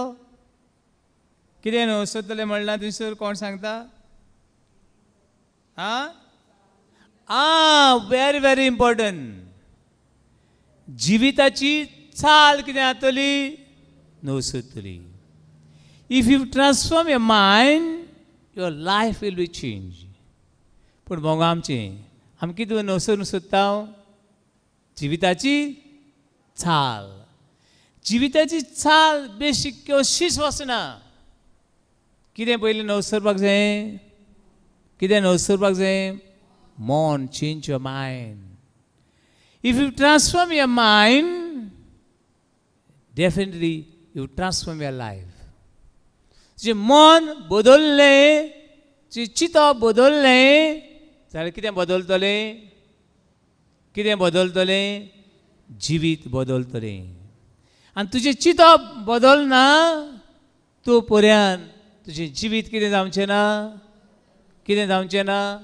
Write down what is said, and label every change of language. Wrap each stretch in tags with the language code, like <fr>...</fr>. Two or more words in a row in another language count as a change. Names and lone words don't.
<kok>कितें नवसरतलें म्हणला थंयसर कोण सांगता?</kok> <en>very very important.</en> <kok>जिविताची चाल कितें जातली? नवसरतली.</kok> <en>if you transform your mind, your life will be change.</en> <kok>पूण भोंग आमी कितें नवसरून सोदता? जिविताची चाल बेश्टी अशीच वचना. कितें पयलीं नवसरपाक जाय?</kok> <en>मन, change your mind. if you transform your mind, definitely you transform your life.</en> <kok>जे मन बदललें, जे चिंतप बदललें जाल्यार कितें बदलतलें? जिवीत बदलतलें. आनी तुजें चिंतप बदलना तो पर्यंत तुजें जिवीत कितें जावचें ना.</kok>